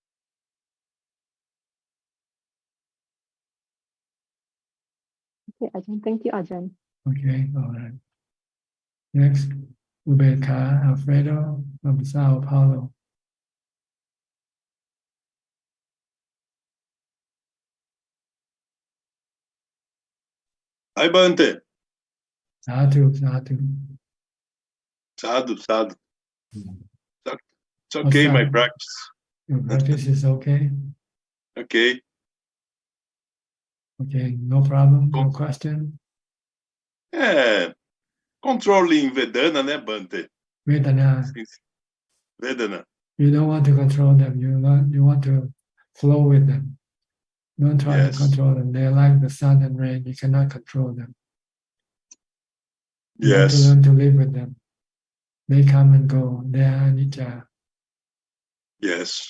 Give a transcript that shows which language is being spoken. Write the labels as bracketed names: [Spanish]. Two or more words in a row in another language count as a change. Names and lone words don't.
[English] Okay, Ajahn. Thank you, Ajahn. Okay, all right. Next, Ubeka Alfredo from Sao Paulo. Hi, Bante. Sadhu. Sadhu. It's okay, my practice. Your practice is okay? Okay. Okay, no problem, no question. Controlling Vedana, né, Bante? Vedana. Vedana. You don't want to control them. You want to flow with them. Don't try to control them. They're like the sun and rain. You cannot control them. You have to learn to live with them. They come and go. They are anicca. Yes.